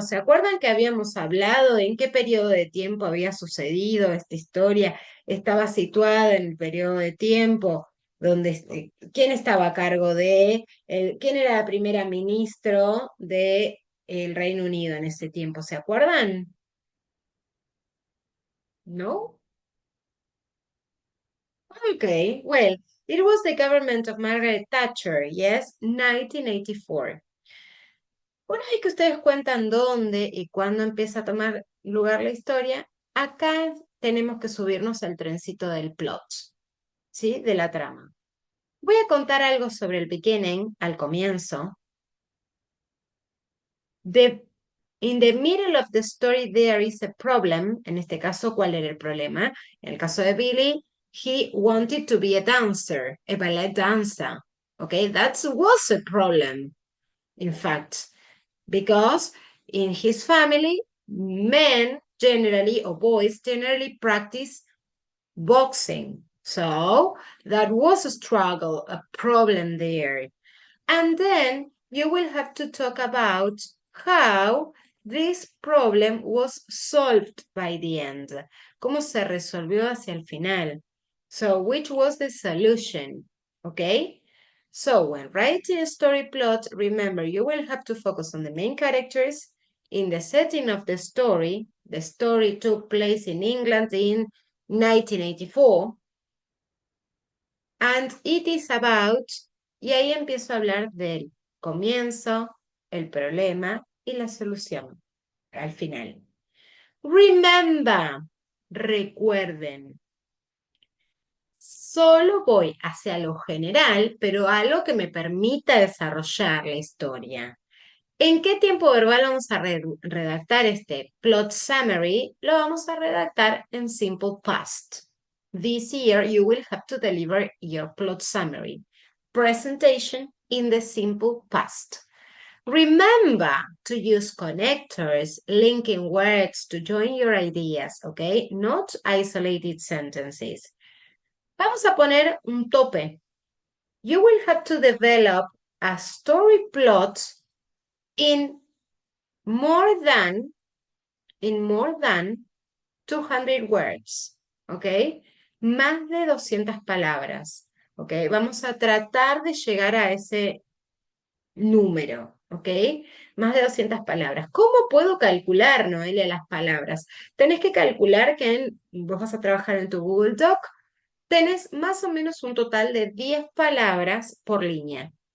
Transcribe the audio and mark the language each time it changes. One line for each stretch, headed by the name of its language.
Spanish: ¿Se acuerdan que habíamos hablado en qué periodo de tiempo había sucedido esta historia? Estaba situada en el periodo de tiempo donde quién estaba a cargo quién era la primera ministro de el Reino Unido en ese tiempo, ¿se acuerdan? ¿No?
English: Okay, well, it was the government of Margaret Thatcher, yes, 1984.
Spanish: Una vez que ustedes cuentan dónde y cuándo empieza a tomar lugar la historia, acá tenemos que subirnos al trencito del plot, ¿sí? De la trama. Voy a contar algo sobre el beginning, al comienzo.
English: In the middle of the story there is a problem.
Spanish: En este caso, ¿cuál era el problema? En el caso de Billy,
English: he wanted to be a dancer, a ballet dancer. Okay, that was a problem, in fact, because in his family, men generally, or boys generally practice boxing. So that was a struggle, a problem there. And then you will have to talk about how this problem was solved by the end.
Spanish: Cómo se resolvió hacia el final.
English: So, which was the solution? Okay? So, when writing a story plot, remember you will have to focus on the main characters. In the setting of the story took place in England in 1984, and it is about,
Spanish: y ahí empiezo a hablar del comienzo, el problema y la solución al final. Remember, recuerden, solo voy hacia lo general, pero algo que me permita desarrollar la historia. ¿En qué tiempo verbal vamos a redactar este plot summary? Lo vamos a redactar en simple past.
English: This year you will have to deliver your plot summary. Presentation in the simple past. Remember to use connectors, linking words to join your ideas, okay? Not isolated sentences.
Spanish: Vamos a poner un tope.
English: You will have to develop a story plot in more than 200 words, ¿ok?
Spanish: Más de 200 palabras, ¿ok? Vamos a tratar de llegar a ese número, ¿ok? Más de 200 palabras. ¿Cómo puedo calcular, Noelia, las palabras? Tenés que calcular que vos vas a trabajar en tu Google Doc, tenés más o menos un total de 10 palabras por línea.